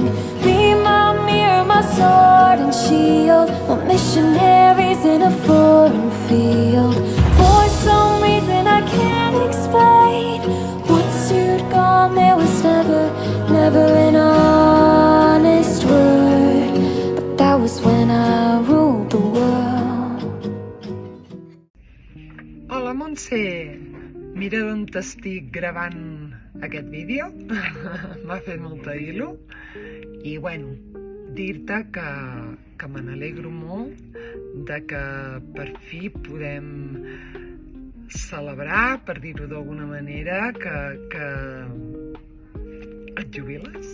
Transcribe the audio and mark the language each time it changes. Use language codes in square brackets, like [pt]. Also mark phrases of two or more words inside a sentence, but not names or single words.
[en] Be my mirror, my sword and shield, my missionaries in a foreign field. For some reason I can't explain, once you'd gone there was never an honest word. But that was when I ruled the world. [ca] Hola, Montse! Mira d'on t'estic gravant aquest vídeo. M'ha fet molta il·lu. I bueno, dir-te que me n'alegro molt de que per fi podem celebrar, per dir-ho d'alguna manera, que et jubiles.